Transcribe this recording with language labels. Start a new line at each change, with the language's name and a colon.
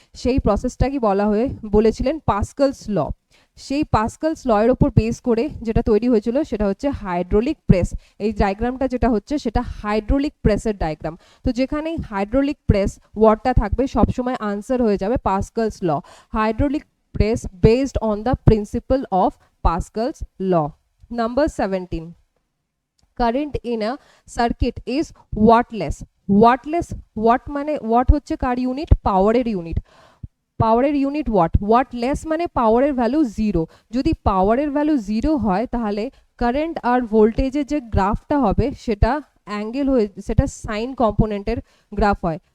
Bangla: সেই প্রসেসটাকে বলেছিলেন পাস্কালস ল। সেই পাস্কালস ল এর উপর বেস করে যেটা তৈরি হয়েছিল সেটা হচ্ছে হাইড্রোলিক প্রেস। এই ডায়াগ্রামটা যেটা হচ্ছে সেটা হাইড্রোলিক প্রেসের ডায়াগ্রাম। তো যেখানে হাইড্রোলিক প্রেস ওয়ার্ডটা থাকবে সবসময় আনসার হয়ে যাবে পাস্কালস ল।
English: Hydraulic press based on the principle of Pascal's law. Number 17, current in a circuit is wattless.
Bangla: Wattless, watt মানে watt হচ্ছে কার ইউনিট, পাওয়ারের ইউনিট। পাওয়ারের ইউনিট ওয়াট। ওয়াটলেস মানে পাওয়ারের ভ্যালু 0। যদি পাওয়ারের ভ্যালু 0 হয় তাহলে কারেন্ট আর ভোল্টেজের যে গ্রাফটা হবে সেটা অ্যাঙ্গেল হয়ে, সেটা সাইন কম্পোনেন্টের গ্রাফ হয়।